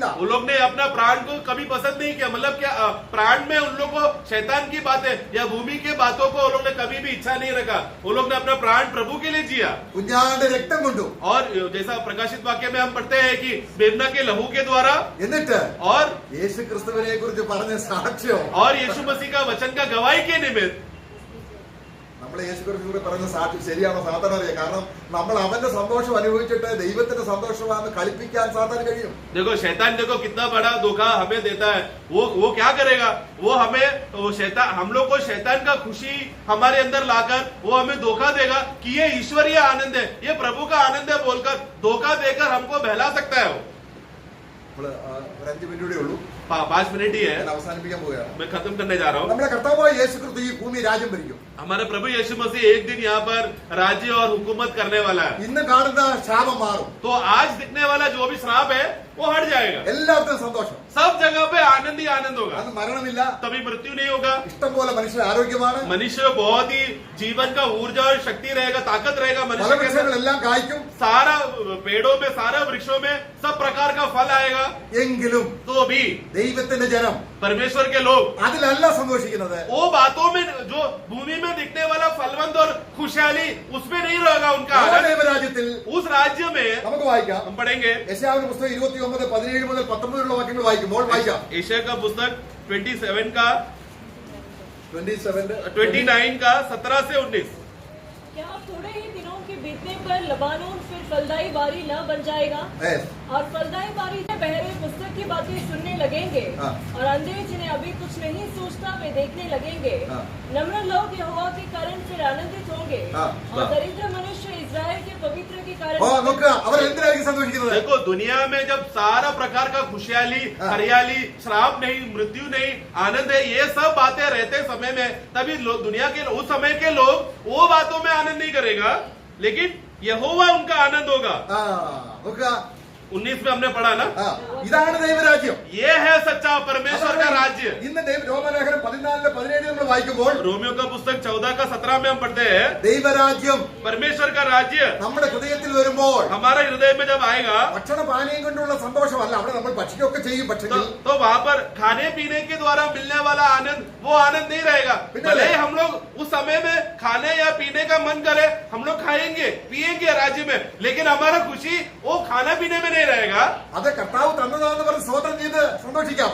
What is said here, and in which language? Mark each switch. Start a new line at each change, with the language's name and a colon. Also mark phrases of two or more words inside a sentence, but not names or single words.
Hindi: उन लोग ने अपना प्राण को कभी पसंद नहीं किया. मतलब क्या प्राण में उन लोग को शैतान की बातें या भूमि के बातों को उन लोग ने कभी भी इच्छा नहीं रखा. उन लोग ने अपना प्राण प्रभु के लिए जिया.
Malayalam: കുഞ്ഞാന്റെ രക്തം കൊണ്ടു.
Hindi: और जैसा प्रकाशित वाक्य में हम पढ़ते हैं कि मेमना के लहू के द्वारा,
Malayalam: എന്നിട്ട്
Hindi: और
Malayalam: യേശു ക്രിസ്തുവിനെ കുറിച്ച് പറഞ്ഞ സാക്ഷ്യം,
Hindi: और यीशु मसीह का वचन का गवाही के निमित्त
Malayalam: നമ്മളെ യേശു ക്രിസ്തുവിനെ പറഞ്ഞ സാക്ഷ്യം ശരിയാണോ സാത്താൻ അറിയാം. കാരണം നമ്മൾ അവന്റെ സന്തോഷം അനുഭവിച്ചിട്ട് ദൈവത്തിന്റെ സന്തോഷമാണെന്ന് കളിപ്പിക്കാൻ സാത്താൻ കഴിയും.
Hindi: देखो शैतान, देखो कितना बड़ा धोखा हमें देता है. वो क्या करेगा? वो हमें, शैतान हम लोग को शैतान का खुशी हमारे अंदर लाकर वो हमें धोखा देगा कि ये ईश्वरीय आनंद है, ये प्रभु का आनंद है बोलकर धोखा देकर हमको बहला सकता है. वो
Malayalam: ഒരു 5 മിനിറ്റ് കൂടെ ഉള്ളൂ,
Hindi: 5 मिनट ही है,
Malayalam: ഞാൻ അവസാനിപ്പിക്കാൻ പോവുകയാണ്.
Hindi: मैं खत्म करने जा रहा हूँ.
Malayalam: നമ്മുടെ കർത്താവായ യേശു ക്രിസ്തു ഈ ഭൂമി രാജ്യം ഭരിക്കും.
Hindi: हमारे प्रभु यीशु मसीह एक दिन यहाँ पर राज्य और हुकूमत करने वाला है.
Malayalam: ഇന്ന് കാണുന്ന ശാപം മാറും.
Hindi: तो आज दिखने वाला जो भी श्राप है वो हट जाएगा।
Malayalam: എല്ലാവർക്കും സന്തോഷം.
Hindi: सब जगह पे आनंद ही आनंद होगा,
Malayalam: അത് മരണമില്ല,
Hindi: तभी मृत्यु नहीं होगा।
Malayalam: ഇഷ്ടം പോലെ മനുഷ്യർ ആരോഗ്യമാണ്,
Hindi: मनुष्य बहुत ही जीवन का ऊर्जा और शक्ति रहेगा, ताकत रहेगा मनुष्य के अंदर।
Malayalam: ഫലവൃക്ഷങ്ങളെല്ലാം കായ്ക്കും.
Hindi: सारा पेड़ों में, सारा वृक्षों में सब प्रकार का फल आएगा।
Malayalam: എങ്കിലും
Hindi: तो भी
Malayalam: ദൈവത്തിന്റെ ജനം
Hindi: परमेश्वर के लोग
Malayalam: അതിലല്ല സന്തോഷിക്കുന്നത്.
Hindi: वो बातों में, जो भूमि में दिखने वाला फलवंत और खुशहाली, उसमें नहीं रहेगा उनका
Malayalam: ആ
Hindi: आनंद।
Malayalam: ദൈവരാജ്യത്തിൽ
Hindi: उस राज्य में
Malayalam: നമുക്ക് വായിക്കാം.
Hindi: हम पढ़ेंगे
Malayalam: യെശയ്യാവിന്റെ പുസ്തകം 29:17 മുതൽ 19 വാക്യങ്ങൾ വായിക്കുമ്പോൾ വായിക്കാം.
Hindi: एशिया का पुस्तक 27 का 27 29 का 17 से 19। क्या थोड़े ही दिनों के बीतने पर लबानोन फिर फलदाई बारी न बन जाएगा? Yes. और फलदाई बारी से बहरे पुस्तक की बातें सुनने लगेंगे, हाँ। और अंधे जिन्हें अभी कुछ नहीं सोचता वे देखने लगेंगे। हाँ। नम्र लोग यहोवा के कारण फिर आनंदित होंगे, हाँ। और दरिद्र मनुष्य इस्राएल के पवित्र के कारण
Malayalam: ഓ നോക്കുക, അവർ എന്തിനായിരിക്കും സന്തോഷിക്കുന്നത്?
Hindi: देखो, दुनिया में जब सारा प्रकार का खुशहाली, हाँ। हरियाली, श्राप नहीं, मृत्यु नहीं, आनंद है, ये सब बातें रहते समय में, तभी दुनिया के उस समय के लोग वो बातों में आनंद नहीं करेगा, लेकिन यहोवा उनका आनंद होगा।
Malayalam: ആ നോക്കുക,
Hindi: 19 में हमने पढ़ा ना,
Malayalam: ആ ഇതാണ് ദൈവരാജ്യം.
Hindi: ये है सच्चा परमेश्वर का राज्य।
Malayalam: ഇന്ന് രോമലേഖനം 14:17 നമ്മൾ വായിക്കുമ്പോൾ
Hindi: रोमियो का पुस्तक 14 का 17 में हम पढ़ते हैं,
Malayalam: ദൈവരാജ്യം
Hindi: परमेश्वर का राज्य
Malayalam: നമ്മുടെ ഹൃദയത്തിൽ വരുമ്പോൾ
Hindi: हमारे हृदय में जब आएगा,
Malayalam: ഭക്ഷണ പാനീയം കൊണ്ടുള്ള സന്തോഷമല്ല, അവിടെ നമ്മൾ ഭക്ഷിക്കുകയൊക്കെ ചെയ്യും, പക്ഷേ
Hindi: तो वहाँ पर खाने पीने के द्वारा मिलने वाला आनंद, वो आनंद नहीं रहेगा। भले ही हम लोग उस समय में खाने या पीने का मन करे, हम लोग खाएंगे पिएंगे राज्य में, लेकिन हमारा खुशी वो खाना पीने में नहीं रहेगा।
Malayalam: അത് കർത്താവ് തന്നതാണെന്ന് പറഞ്ഞ് സ്തോത്രം ചെയ്ത് സന്തോഷിക്കാം.